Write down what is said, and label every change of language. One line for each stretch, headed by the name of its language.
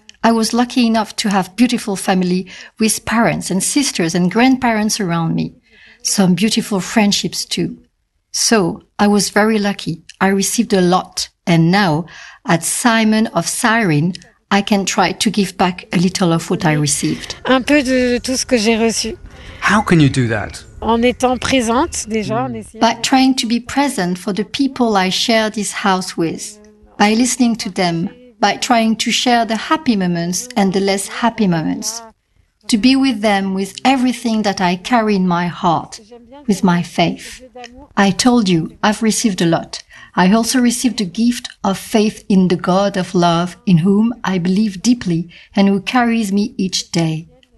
English: I was lucky enough to have beautiful family with parents and sisters and grandparents around me. Some beautiful friendships too. So I was very lucky. I received a lot. And now at Simon of Cyrene, I can try to give back a little of what I received.
French: Un peu de tout ce que j'ai reçu.
English: How can you do that?
French: En étant présente, déjà, en essayant...
English: By trying to be present for the people I share this house with, by listening to them, by trying to share the happy moments and the less happy moments, to be with them with everything that I carry in my heart, with my faith. I told you, I've received a lot. I also received a gift of faith in the God of love, in whom I believe deeply and who carries me each day.